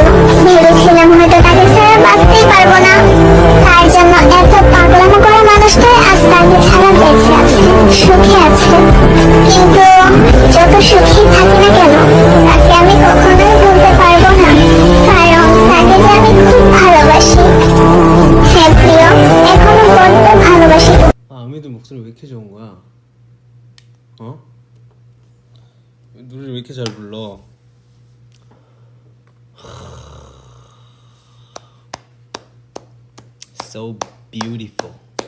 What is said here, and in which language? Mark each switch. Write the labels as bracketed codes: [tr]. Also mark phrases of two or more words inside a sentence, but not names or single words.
[bn] ভেবেছিলাম হয়তো তাকে ছাড়া বাঁচতেই পারবো না। তার জন্য এত পাগলামো করা মানুষটাই আজ তাকে ছাড়া বেঁচে আছে, সুখে আছে। কিন্তু যত সুখী থাকি না কেন, তাকে আমি কখনোই ভুলতে পারবো না, কারণ তাকে যে আমি খুব ভালোবাসি। হ্যাঁ প্রিয়, এখনো বড্ড ভালোবাসি। [ko] 아미도 목소리 왜 이렇게 좋은 거야? 어? 노래를 왜 이렇게 잘 불러? [en] So beautiful.